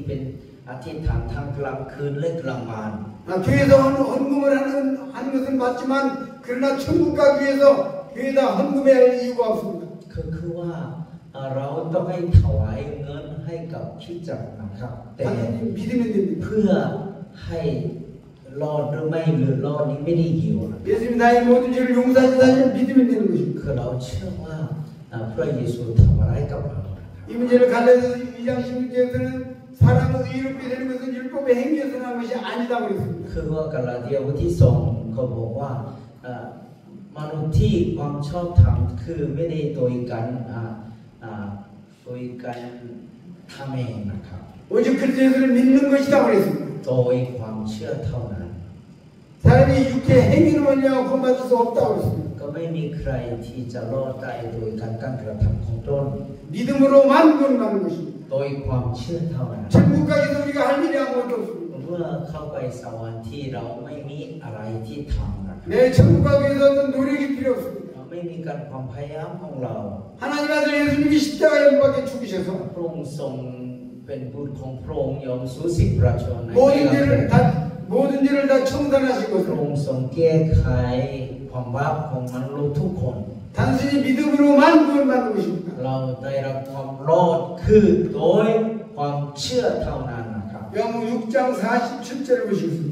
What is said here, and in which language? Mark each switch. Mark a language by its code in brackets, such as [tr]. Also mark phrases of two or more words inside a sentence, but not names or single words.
[th] คือว่าเราจะเข้าไปในสวรรค์ที่เป็นอธิษฐานทั้งกลางคืนและกลางวัน [ko] 교회에서 헌금을 하는 것은 맞지만 그러나 천국 가기 위해서 교회에다 헌금해야 할 이유가 없습니다. [th] คือว่าเราต้องให้ถวายเงินให้กับคริสตจักรนะครับแต่ [ko] 단순히 믿으면 됩니다. [th] เพื่อให้รอดหรือไม่หรือรอดนี้ไม่ได้เกี่ยวนะ [ko] 예수님 나의 모든 죄를 용서하신 사실을 믿으면 되는 것입니다. [th] คือเราเชื่อว่าพระเยซูทำอะไรกับเรา [ko] 이 문제를 갈라디아서 2장 16절에서는 사람은 의롭게 되는 것은 율법의 행위에서 나온 것이 아니다 그랬습니다. [th] คือว่ากาลาเดียบทที่2เขาบอกว่ามนุษย์ที่ความชอบธรรมคือไม่ได้โดยการทำเองนะครับ [ko] 오직 그리스도 예수를 믿는 것이다 그랬습니다. [th] โดยความเชื่อเท่านั้น [ko] 사람이 육체 행위로 말미암아 구원받을 수 없다고 그랬습니다. [th] ก็ไม่มีใครที่จะรอดได้โดยการกระทำของตน [ko] 믿음으로만 구원받는 것입니다. [th] โดยความเชื่อเท่านั้น [ko] 천국 가기도 우리가 할 일이 아무것도 없습니다. [th] เมื่อเข้าไปสวรรค์ที่เราไม่มีอะไรที่ทำนะครับ [ko] 내 천국 가기 위해서 어떤 노력이 필요 없습니다. [th] ไม่มีการความพยายามของเรา [ko] 하나님 아들 예수님이 십자가에 못 박혀 죽으셔서 [th] พระองค์ทรงเป็นบุตรของพระองค์ยอมสูญสิ้นประชนใน [ko] 모든 죄를 다 청산하신 [th] พระ [ko] 것으로 [th] องค์ทรงแก้ไขความบาปของมนุษย์ทุกคน [ko] 단순히 믿음으로만 구원받는 것입니다. [th] เราได้รับความรอดคือโดยความเชื่อเท่านั้นนะครับ [ko] 요한복음 6장 47절을 보시겠습니다.